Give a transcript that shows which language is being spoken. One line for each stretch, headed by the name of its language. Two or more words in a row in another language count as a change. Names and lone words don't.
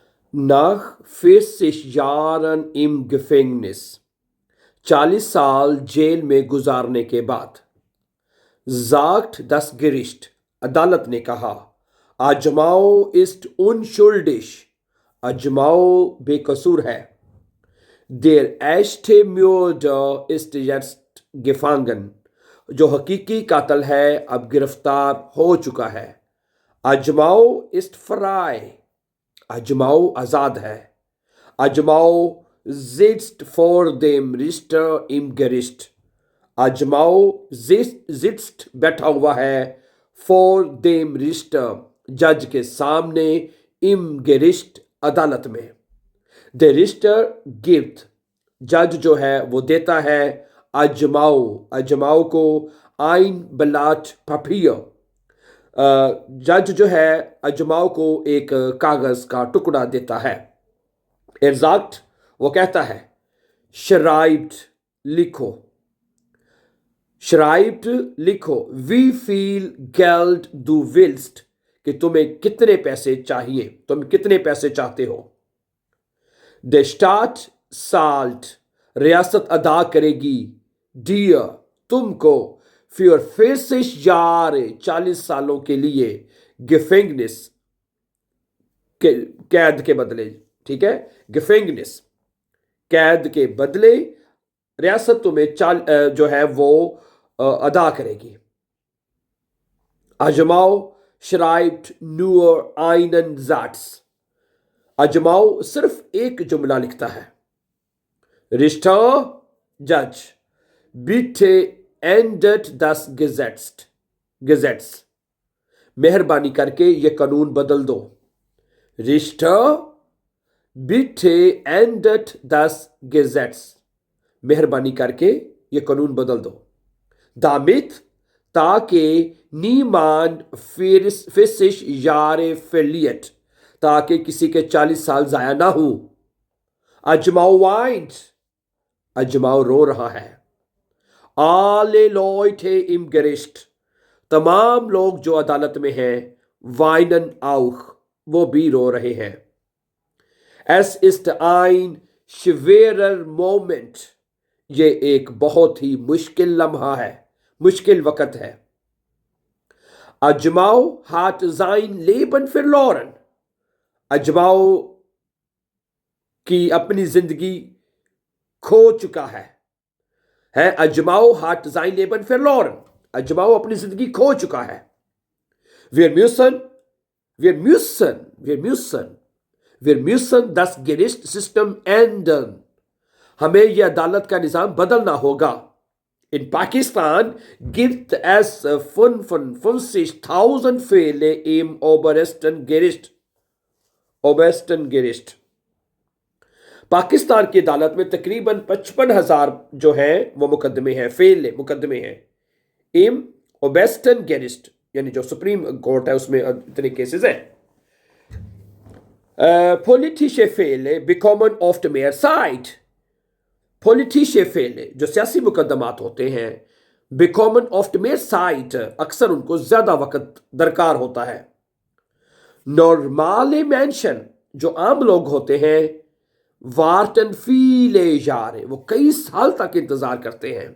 German: Nach 40 Jahren im Gefängnis,
Urdu: 40 سال جیل میں گزارنے کے بعد,
German: sagt das Gericht,
Urdu: عدالت نے کہا، अजमाओ
German: ist unschuldig,
Urdu: अजमाओ بےقصور ہے.
German: Der echte Mörder ist jetzt gefangen,
Urdu: جو حقیقی قاتل ہے اب گرفتار ہو چکا ہے.
German: अजमाओ ist frei,
Urdu: अजमाओ آزاد ہے.
German: अजमाओ sitzt vor dem Richter im Gericht. अजमाओ sitzt
Urdu: بیٹھا ہوا ہے
German: for dem Richter,
Urdu: جج کے سامنے,
German: im Gericht
Urdu: عدالت میں.
German: Der Richter gibt,
Urdu: جج جو ہے وہ دیتا ہے अजमाओ، अजमाओ کو
German: ein Blatt Papier,
Urdu: جج جو ہے अजमाओ کو ایک کاغذ کا ٹکڑا دیتا ہے.
German: Er sagt,
Urdu: وہ کہتا ہے,
German: schreibt लिखो, schreibt लिखो, wie viel Geld du willst,
Urdu: کہ تمہیں کتنے پیسے چاہیے، تم کتنے پیسے چاہتے ہو.
German: Der Staat zahlt,
Urdu: ریاست ادا کرے گی, dir, تم کو,
German: für 40 Jahre,
Urdu: 40 سالوں کے لیے، Gefängnis، قید کے بدلے، ٹھیک ہے، Gefängnis، قید کے بدلے ریاست تمہیں جو ہے وہ ادا کرے گی.
German: अजमाओ schreibt nur einen Satz,
Urdu: अजमाओ صرف ایک جملہ لکھتا ہے.
German: Richter, जज, bitte ändert das Gesetz,
Urdu: مہربانی کر کے یہ قانون بدل دو.
German: Richter, bitte ändert das Gesetz,
Urdu: مہربانی کر کے یہ قانون بدل دو.
German: Damit, ताकि niemand 40 Jahre verliert,
Urdu: تاکہ کسی کے 40 سال ضائع نہ ہو. अजमाओ weint, अजमाओ रो रहा है.
German: Alle Leute im Gericht,
Urdu: تمام لوگ جو عدالت میں ہیں,
German: weinen auch,
Urdu: وہ بھی رو رہے ہیں.
German: Es ist ein schwerer Moment,
Urdu: یہ ایک بہت ہی مشکل لمحہ ہے، مشکل وقت ہے.
German: अजमाओ hat sein Leben verloren,
Urdu: अजमाओ کی اپنی زندگی کھو چکا ہے.
German: अजमाओ hat sein Leben verloren,
Urdu: अजमाओ اپنی زندگی کھو چکا ہے.
German: Wir müssen das Gerichtssystem ändern,
Urdu: ہمیں یہ عدالت کا نظام بدلنا ہوگا.
German: In Pakistan gibt es 55.000 Fälle im obersten Gericht.
Urdu: पाकिस्तान کی عدالت میں تقریباً 55,000 جو ہیں وہ مقدمے ہیں، فیل مقدمے ہیں.
German: im obersten Gericht,
Urdu: یعنی جو
English: Supreme Court
Urdu: ہے اس میں اتنے کیسز ہیں.
German: Politische Fälle bekommen oft mehr Zeit. Politische Fälle,
Urdu: جو سیاسی مقدمات ہوتے ہیں,
German: bekommen oft mehr Zeit,
Urdu: اکثر ان کو زیادہ وقت درکار ہوتا ہے.
German: Normale Menschen,
Urdu: جو عام لوگ ہوتے ہیں,
German: warten viele Jahre,
Urdu: وہ کئی سال تک انتظار کرتے ہیں.